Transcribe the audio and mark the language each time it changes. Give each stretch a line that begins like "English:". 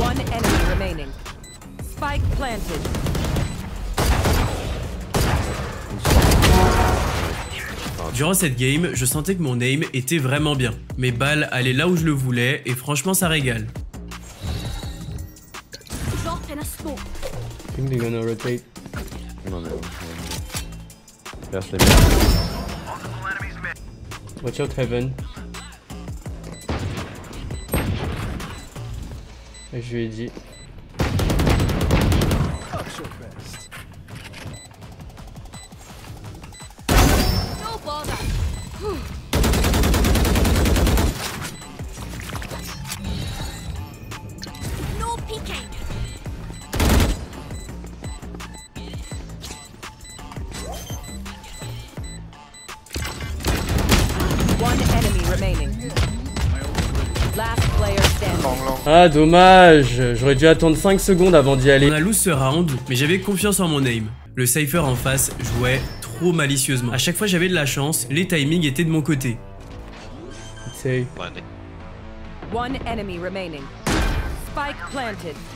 English: One enemy remaining. Spike planted.
French: Durant cette game, je sentais que mon aim était vraiment bien. Mes balles allaient là où je le voulais et franchement ça régale.
English: Drop in a smoke. I think they're gonna rotate. Watch out Heaven.
French: Je lui ai dit.
English: No bother. No peeking. One enemy remaining. Last player standing.
French: Ah, dommage. J'aurais dû attendre 5 secondes avant d'y aller. On a lose ce round, mais j'avais confiance en mon aim. Le Cypher en face jouait trop malicieusement. À chaque fois j'avais de la chance, les timings étaient de mon côté. C'est...
English: Landing. One enemy remaining. Spike planted.